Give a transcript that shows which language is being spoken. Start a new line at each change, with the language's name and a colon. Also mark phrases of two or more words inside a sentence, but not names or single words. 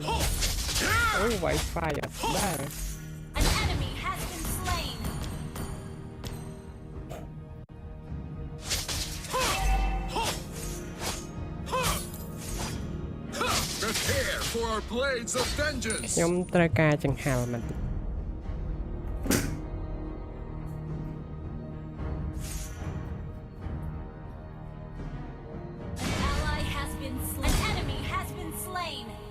English: Oh, Wi-Fi up there. An enemy has been slain. Prepare for our blades of vengeance.
Khmer: ខ្ញុំត្រូវការចង្ហាល់បន្តិច
English: Ally has been slain. An enemy has been slain.